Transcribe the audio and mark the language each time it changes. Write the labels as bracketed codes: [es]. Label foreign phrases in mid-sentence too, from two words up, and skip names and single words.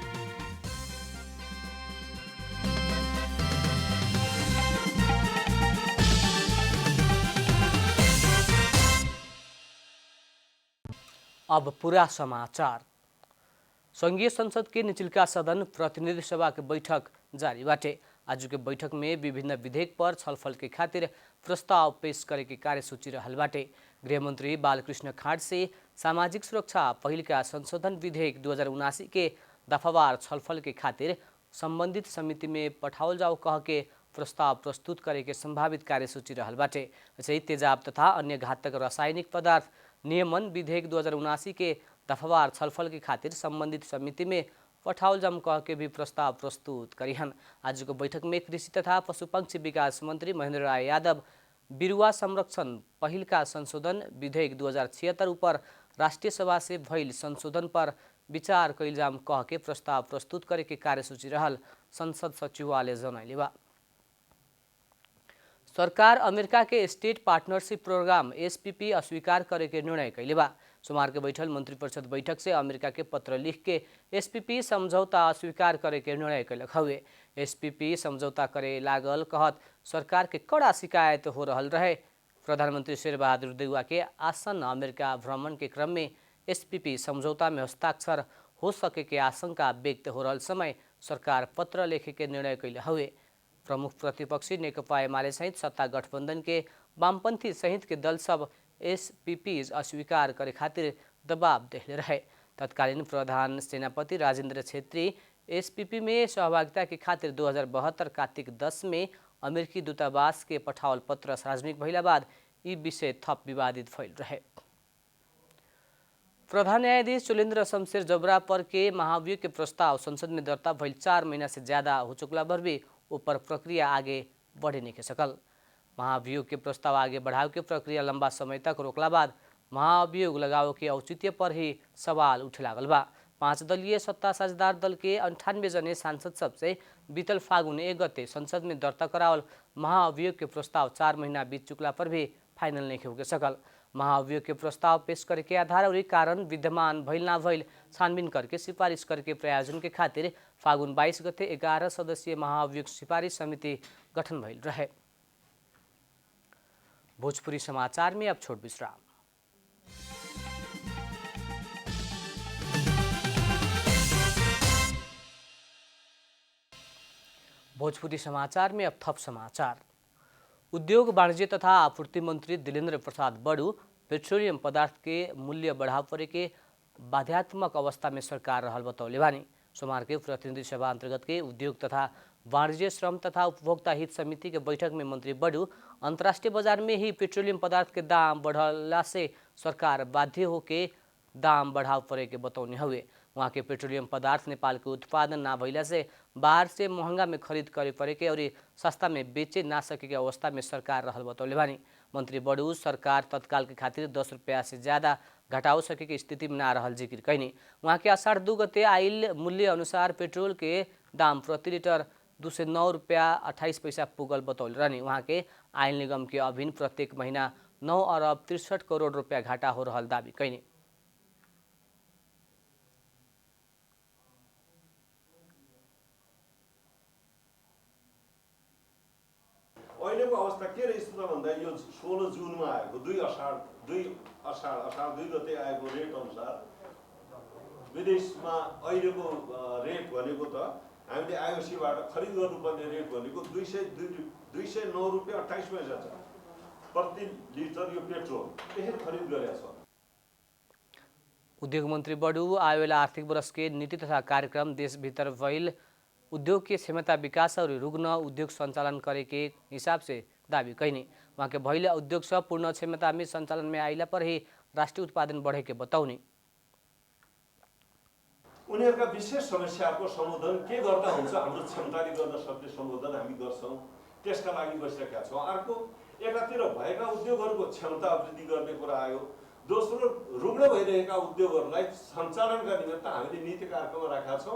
[bho] अब पूरा समाचार। संघीय संसद के निचलका सदन प्रतिनिधि सभा के बैठक जारी बाटे। आज के बैठक में विभिन्न विधेयक पर छलफल के खातिर प्रस्ताव पेश करे के कार्यसूची रहल बाटे। गृहमंत्री बालकृष्ण खाँड से सामाजिक सुरक्षा पहिलका संशोधन विधेयक 2079 के दफावार छलफल के खातिर संबंधित समिति में पठाओल जाओ कह के प्रस्ताव प्रस्तुत करे के संभावित कार्यसूची रहल बाटे। वैसे तेजाब तथा अन्य घातक रासायनिक पदार्थ नियमन विधेयक 2079 के दफावार छलफल के खातिर संबंधित समिति में पठाओल जाम कह के भी प्रस्ताव प्रस्तुत करिहन। आज को बैठक में कृषि तथा पशुपक्षी विकास मंत्री महेंद्र राय यादव बिरुवा संरक्षण पहिलका संशोधन विधेयक 2076 ऊपर राष्ट्रीय सभा से भइल संशोधन पर विचार कैल जाम कह के प्रस्ताव प्रस्तुत करे के कार्यसूची रहल संसद सचिवालय जनैले बा। सरकार अमेरिका के स्टेट पार्टनरशिप प्रोग्राम एसपीपी अस्वीकार करे के निर्णय कैले बा। सोमवार के बैठल मंत्रिपरिषद बैठक से अमेरिका के पत्र लिख के एसपीपी समझौता अस्वीकार करे के निर्णय कैलक हवे। एसपीपी समझौता करे लागल कहत सरकार के कड़ा शिकायत हो रहल रहे। प्रधानमंत्री शेरबहादुर देउवा के आसन्न अमेरिका भ्रमण के क्रम में एसपीपी समझौता में हस्ताक्षर हो सके के आशंका व्यक्त हो रहल समय सरकार पत्र लेखे के निर्णय कैले हवे। प्रमुख प्रतिपक्षी नेकपा एमाले सहित सत्ता गठबंधन के वामपंथी सहित के दल सब एसपीपी अस्वीकार करे खातिर दबाव देले रहे। तत्कालीन प्रधान सेनापति राजेंद्र छेत्री एसपीपी में सहभागिता के खातिर 2072 कार्तिक 10 में अमेरिकी दूतावास के पठावल पत्र सार्वजनिक भइला बाद यी विषय थप विवादित भइल रहे। प्रधान न्यायाधीश चुलेन्द्र शमशेर जबरा पर के महाभियोग के प्रस्ताव संसद में दर्ता भइल 4 महीना से ज्यादा हो चुकला पर भी ऊपर प्रक्रिया आगे बढ़े नहीं के सकल। महाभियोग के प्रस्ताव आगे बढ़ाव के प्रक्रिया लंबा समय तक रोकला बाद महाभियोग लगाव के औचित्य पर ही सवाल उठे लागल बा। 5 दलीय सत्ता साझेदार दल के 98 जने सांसद सबसे बीतल फागुन 1 गते संसद में दर्ता करावल महाभियोग के प्रस्ताव 4 महीना बीत चुकला पर भी फाइनल नहीं हो सकल। महाभियोग के प्रस्ताव पेश करे के आधार और कारण विद्यमान भइल ना भइल छानबीन करके सिफारिश करके प्रायोजन के खातिर फागुन 22 गते 11 सदस्यीय महाभियोग सिफारिश समिति गठन भइल रहे। भोजपुरी समाचार में अब छोट विश्राम। भोजपुरी समाचार में अब थप समाचार। उद्योग वाणिज्य तथा आपूर्ति मंत्री दिलेन्द्र प्रसाद बड़ू पेट्रोलियम पदार्थ के मूल्य बढ़ाव परे के बाध्यात्मक अवस्था में सरकार रहल बतौले बानी। सोमवार के प्रतिनिधि सभा अंतर्गत के उद्योग तथा वाणिज्य श्रम तथा उपभोक्ता हित समिति के बैठक में मंत्री बड़ू अंतर्राष्ट्रीय बाजार में ही पेट्रोलियम पदार्थ के दाम बढ़ला से सरकार बाध्य होके दाम बढ़ाव परे के बतौने हुए। वहाँ के पेट्रोलियम पदार्थ नेपाल के उत्पादन ना भइला से बाहर से महंगा में खरीद करे परे के और सस्ता में बेचे ना सके के अवस्था में सरकार रहल बतौले बानी। मंत्री बड़ू सरकार तत्काल के खातिर 10 रुपया से ज्यादा घटाओ सके के स्थिति में ना रहल जिक्र कैनी। वहाँ के आषाढ़ 2 गते आइल मूल्य अनुसार पेट्रोल के दाम प्रति लीटर 209 रुपया 28 पैसा पुगल बतौल रहनी। वहाँ के आयल निगम के अभिन प्रत्येक महीना 9 अरब 63 करोड़ रुपया घाटा हो रहल दावी कैनी। [ne] अहिलेको अवस्था के रहेछ त भन्दा यो 16 जुनमा आएको 2 असार 2 गते आएको रेट अनुसार विदेशमा अहिलेको रेट भनेको त हामीले आइओसीबाट खरिद गर्नुपर्ने रेट भनेको 209 रुपियाँ 28 पैसा छ प्रति लिटर यो पेट्रोल त्यसरी खरिद गरेका छौँ। [bho] उद्योग मंत्री बड़ू आवेला आर्थिक वर्ष के नीति तथा कार्यक्रम देश भीतर भइल उद्योग के क्षमता विकास और रुग्ण उद्योग संचालन करे के हिसाब से दावी कैनी। वहाँ के भइल उद्योग सब पूर्ण क्षमता में संचालन में आइला पर ही राष्ट्रीय उत्पादन बढ़े के बताउने। [ne] उनीहरूका विशेष समस्याको सम्बोधन के गर्दा हुन्छ, हाम्रो क्षमताले गर्न सक्ने सम्बोधन हामी गर्छौँ, त्यसका लागि बसिरहेका छौँ। अर्को एकातिर भएका उद्योगहरूको क्षमता वृद्धि गर्ने कुरा आयो, दोस्रो रुग्ण भइरहेका उद्योगहरूलाई सञ्चालनका निमित्त हामीले नीति कार्यक्रम राखेका छौँ।